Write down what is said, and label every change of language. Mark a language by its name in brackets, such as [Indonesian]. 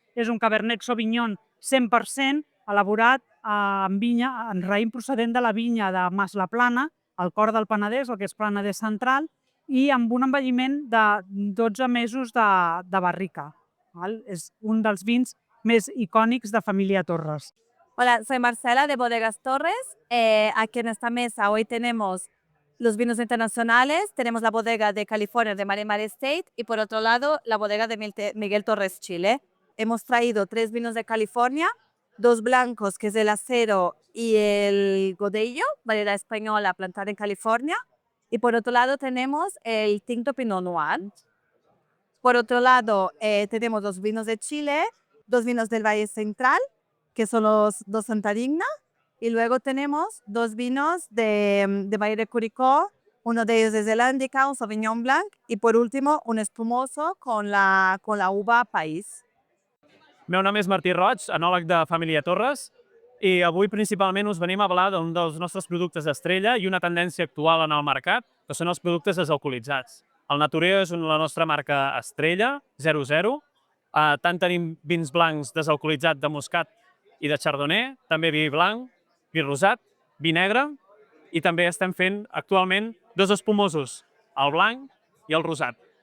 [Catalan] És un Cabernet Sauvignon 100% elaborat amb vinya, en raïm procedent de la vinya de Mas La Plana, al cor del Penedès, el que és Penedès central, i amb un envelliment de 12 mesos de barrica. És un dels vins més icònics de família Torres. [Spanish] Hola, soy Marcela de Bodegas Torres. Aquí en esta mesa hoy tenemos los vinos internacionales, tenemos la bodega de California de Mare Mare Estate y por otro lado la bodega de Miguel Torres Chile. Hemos traído 3 vinos de California, 2 blancos que es el Acero y el Godello, variedad española plantada en California. Y por otro lado tenemos el Tinto Pinot Noir. Por otro lado tenemos 2 vinos de Chile, 2 vinos del Valle Central, que son los 2 Santarigna. Y luego tenemos 2 vinos de Valle de Curicó, uno de ellos es el Andica, un Sauvignon Blanc, y por último un espumoso con la uva País. [Catalan] El meu nom és Martí Roig, enòleg de família Torres, i avui principalment us venim a parlar d'un dels nostres productes estrella i una tendència actual en el mercat, que són els productes desalcoholitzats. El Natureo és la nostra marca estrella, 00. Tant tenim vins blancs desalcoholitzats de moscat i de chardonnay, també vi blanc, vi rosat, vi negre, i també estem fent actualment 2 espumosos, el blanc i el rosat.